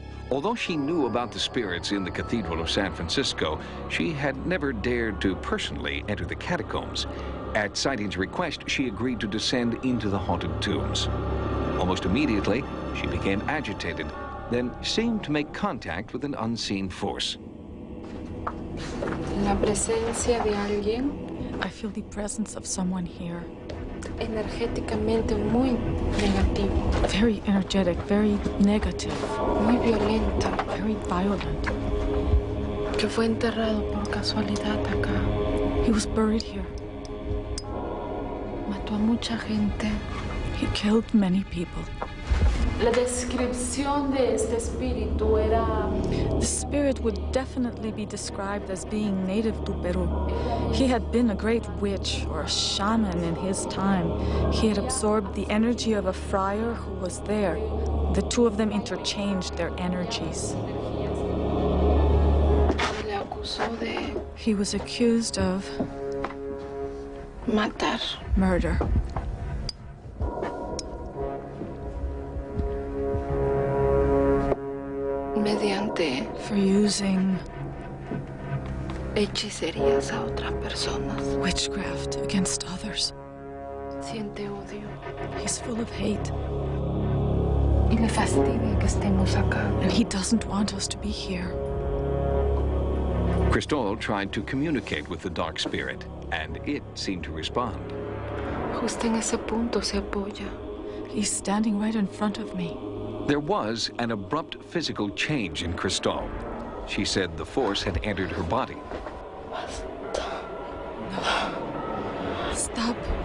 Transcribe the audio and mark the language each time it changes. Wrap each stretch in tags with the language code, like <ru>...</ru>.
<en>Although she knew about the spirits in the Cathedral of San Francisco, she had never dared to personally enter the catacombs. At Sightings' request, she agreed to descend into the haunted tombs. Almost immediately, she became agitated, then seemed to make contact with an unseen force.</en> <es>La presencia de alguien.</es> <en>I feel the presence of someone here.</en> <es>Energéticamente muy negativo.</es> <en>Very energetic, very negative.</en> <es>Muy violenta.</es> <en>Very violent.</en> <es>Que fue enterrado por casualidad acá.</es> <en>He was buried here.</en> <es>Mató a mucha gente.</es> <en>He killed many people.</en> <es>La descripción de este espíritu era...</es> <en>The spirit would definitely be described as being native to Peru. He had been a great witch or a shaman in his time. He had absorbed the energy of a friar who was there. The two of them interchanged their energies.</en> <es>Le acusó de...</es> <en>He was accused of...</en> <es>matar.</es> <en>Murder.</en> <es>Mediante...</es> <en>For using...</en> <es>hechicerías a otras personas.</es> <en>Witchcraft against others.</en> <es>Siente odio.</es> <en>He's full of hate.</en> <es>Y le fastidia que estemos acá.</es> <en>And he doesn't want us to be here. Cristol tried to communicate with the dark spirit, and it seemed to respond.</en> <es>Justo en ese punto se apoya.</es> <en>He's standing right in front of me. There was an abrupt physical change in Cristol. She said the force had entered her body. Stop.</en>